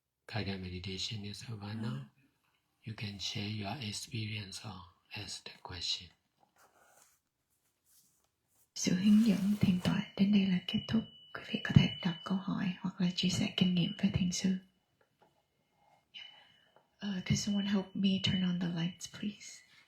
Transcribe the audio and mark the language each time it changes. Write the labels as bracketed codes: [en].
[en] Guided meditation is over now. You can share your experience or ask the question. [vi] Sự hướng dẫn thiền tọa đến đây là kết thúc. Quý vị có thể đặt câu hỏi hoặc là chia sẻ kinh nghiệm với thiền sư. [en] Could someone help me turn on the lights, please?